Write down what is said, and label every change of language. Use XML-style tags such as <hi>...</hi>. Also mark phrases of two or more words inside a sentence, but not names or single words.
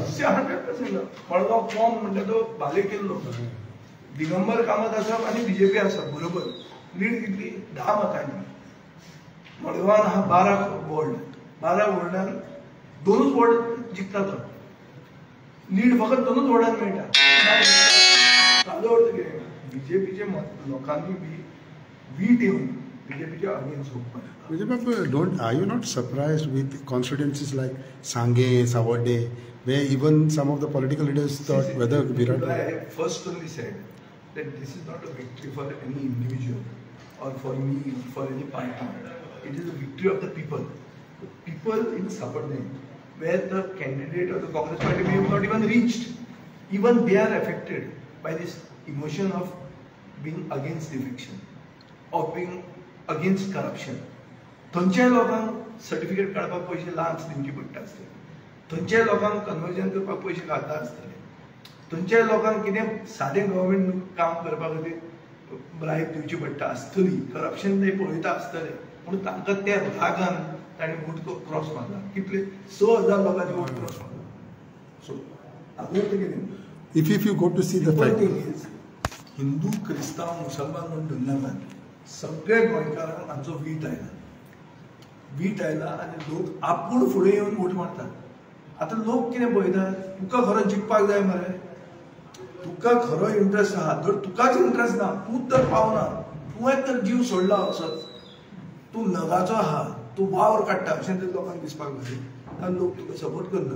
<kok>100% मडगांव फॉर्म म्हणटा तो भाले केल्लो दिगंबर कामत आसा आनी बीजेपी आसा बरोबर लीड कितली 10 मतांनी मडगांवान आहा 12 वॉर्डान 2 वॉर्ड जिखता तो लीड फकत 2 वॉर्डान मेळटा ताजो अर्थ कितें बीजेपीचे लोकांनी वीट येवन बीजेपीच्या अगेन्स्ट होवपाक</kok> <en>Are you not surprised with constituencies like Sangay, Savade, where even some of the political leaders thought whether Virat... I first only said that this is not a victory for any individual or for me, for any party. It is a victory of the people. The people in Sapadne, where the candidate of the Congress party may have not even reached. Even they are affected by this emotion of being against defection, of being against corruption.</en> <kok>थंयच्या लोकांक सर्टिफिकेट काडपाक पयशे लांच दिवचे पडटा आसले थंयच्या लोकांक कन्वर्जन करपाक पयशे घालता आसतले थंयच्या लोकांक कितें सादें गव्हर्मेंट काम करपा खातीर ब्रायब दिवची पडटा आसतली करप्शन ते पळयता आसतले पूण तांकां त्या रागान ताणें</kok> <en>vote cross</en> <kok>मारला कितले 6,000 लोकांनी</kok> <en>vote cross</en> <kok>मारला. सो हातूंत कितें</kok> <en>If you go to see the fact,</en> <kok>हिंदू क्रिस्तांव मुसलमान म्हणून धरनाकात सगळे गोंयकारांक हांचो वीट आयला आनी लोक आपूण फुडें येवन वोट मारतात. आतां लोक कितें पळयतात तुका खरो जिखपाक जाय मरे तुका खरो इंट्रस्ट आहा जर तुकाच इंट्रस्ट ना तूंच जर पावना तुवें तर जीव सोडला असोच तूं नगाचो आहा तूं वावर काडटा अशें तर लोकांक दिसपाक जाय आनी लोक तुका सपोर्ट करना.</kok>